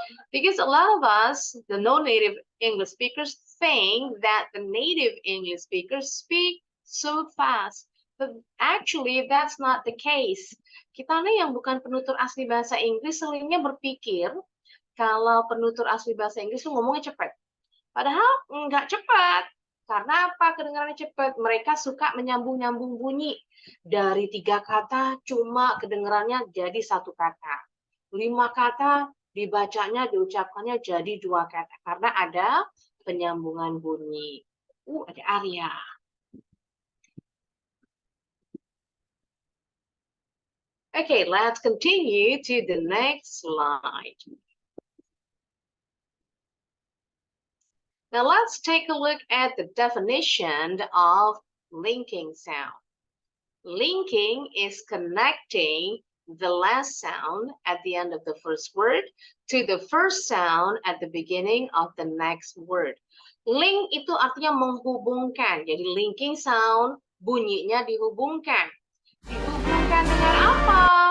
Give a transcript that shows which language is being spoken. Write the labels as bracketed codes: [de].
[en] Because a lot of us, the non-native English speakers, think that the native English speakers speak so fast. But actually, that's not the case. [id] Kita nih yang bukan penutur asli bahasa Inggris seringnya berpikir kalau penutur asli bahasa Inggris tuh ngomongnya cepat. Padahal nggak cepat. Karena apa? Kedengarannya cepat. Mereka suka menyambung-nyambung bunyi. Dari 3 kata cuma kedengarannya jadi 1 kata. 5 kata dibacanya, diucapkannya jadi 2 kata. Karena ada penyambungan bunyi. Ada Arya. [en] Okay, let's continue to the next slide. Now let's take a look at the definition of linking sound. Linking is connecting the last sound at the end of the first word to the first sound at the beginning of the next word. [id] Link itu artinya menghubungkan. Jadi linking sound bunyinya dihubungkan. Dihubungkan dengan apa?